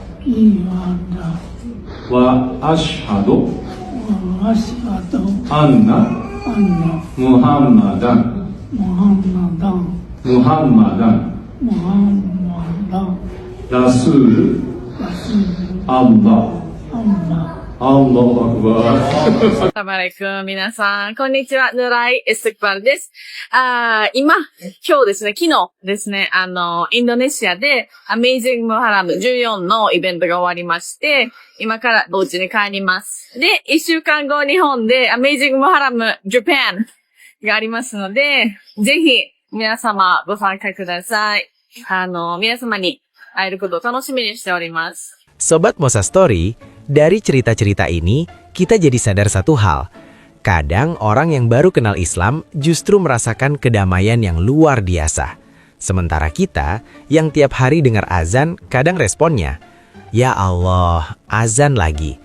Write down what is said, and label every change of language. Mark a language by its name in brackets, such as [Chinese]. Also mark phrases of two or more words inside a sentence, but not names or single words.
[Arabic] وأشهد أن محمدا رسول الله. الله أكبر. [Japanese] Assalamualaikum 皆さん、こんにちは、ヌライ・エステクバルです。今日ですね、昨日ですね、インドネシアで、アメイジング・ムハラム14のイベントが終わりまして、今からお家に帰ります。で、1週間後、日本で、アメイジング・ムハラム・ジャパンがありますので、ぜひ、皆様、ご参加ください。皆様に会えることを楽しみにしております。 [Indonesian] Sobat Mosa Story, dari cerita-cerita ini, kita jadi sadar satu hal. Kadang orang yang baru kenal Islam justru merasakan kedamaian yang luar biasa. Sementara kita, yang tiap hari dengar azan, kadang responnya, [Arabic] "يا الله, [Indonesian] azan lagi.